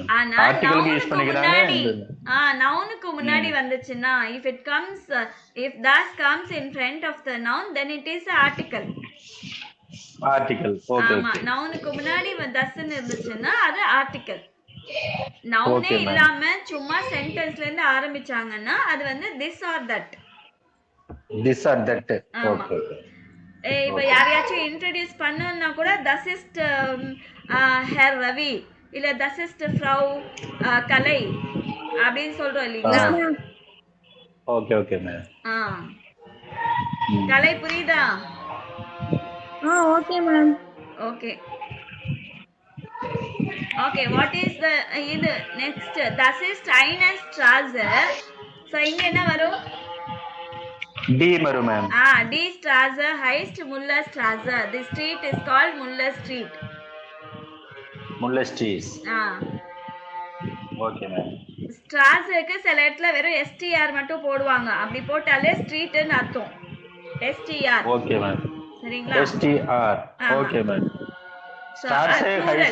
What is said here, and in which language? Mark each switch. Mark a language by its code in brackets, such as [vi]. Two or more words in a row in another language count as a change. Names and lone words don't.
[ta] ஆனா நவுனுக்கு முன்னாடி வந்துச்சுன்னா [en] if das comes in front of the noun then it is an article. [ta] ஆமா, நவுனுக்கு முன்னாடி தஸ்ன்னு இருந்துச்சுன்னா அது ஆர்டிகல். நவுனே இல்லாம சும்மா சென்டென்ஸ்ல இருந்து ஆரம்பிச்சாங்கன்னா அது வந்து [en] this or that. [ta] ஓகே. இப்ப யாரையாச்சும் இன்ட்ரோடியூஸ் பண்ணனும்னா கூட [de] das ist Herr Ravi [ta] இல்ல [de] das ist Frau Kalai [ta] அப்படின்னு சொல்றோம் இல்லீங்களா? [en] okay okay ma'am. [ta] ஆ கலை புரியுதா? [en] okay ma'am. okay okay what is the இது next [de] das ist eine Straße. [ta] ஸோ இங்க என்ன வரும்? டி வரும் மேம். [de] die Straße heißt Muller Straße. [en] The street is called Muller Street. Muller Street. ஆ okay ma'am. [ta] ஸ்ட்ராஸுக்கு சில இடத்துல வெறும் எஸ்டிஆர் மட்டும் போடுவாங்க. அப்படி போட்டாலே ஸ்ட்ரீட்னு அர்த்தம். எஸ்டிஆர். [en] okay ma'am. [ta] சரிங்களா? [en] STR. okay ma'am. [de] Straße heißt